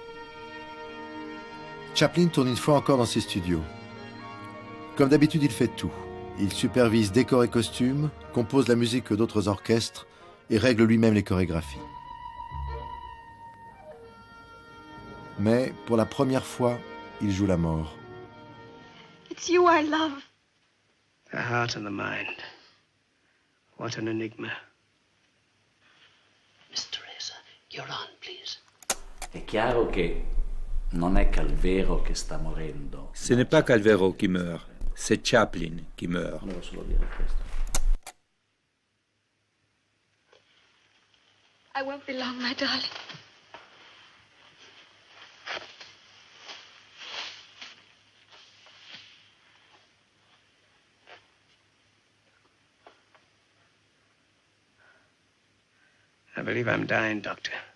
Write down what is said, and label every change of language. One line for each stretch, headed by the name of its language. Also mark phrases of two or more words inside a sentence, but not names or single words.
French: Chaplin tourne une fois encore dans ses studios. Comme d'habitude, il fait tout. Il supervise décors et costumes, compose la musique d'autres orchestres et règle lui-même les chorégraphies. Mais pour la première fois, il joue la mort.
English: It's you I love. The heart and the mind. What an enigma. Miss Teresa, you're on, please.
Italian: È chiaro che non è Calvero che sta morendo.
French: Ce n'est pas Calvero qui meurt, c'est Chaplin qui meurt.
Italian: Volevo solo dire questo.
English: I won't be long, my darling. I believe I'm dying, Doctor.